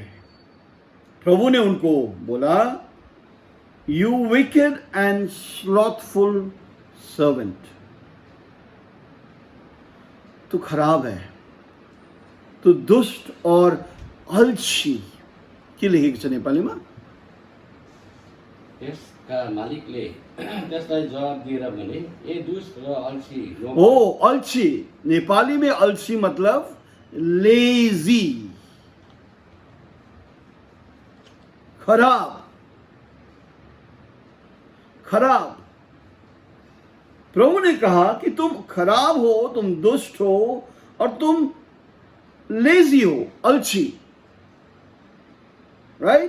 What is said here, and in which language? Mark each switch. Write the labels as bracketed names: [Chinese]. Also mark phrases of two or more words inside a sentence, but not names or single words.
[Hindi] प्रभु ने उनको बोला, [English] You wicked and slothful servant, [Hindi] तू खराब है, तू दुष्ट और अलसी के [Nepali] लेखेको छ नेपालीमा। त्यसका मालिकले त्यसलाई जवाब दिएर भने, ए दुष्ट र अल्छी लोभ। [Hindi] ओ अलसी, नेपाली में अलसी मतलब लेजी, खराब, खराब। प्रभु ने कहा कि तुम खराब हो, तुम दुष्ट हो और तुम लेजी हो, अलसी, राइट।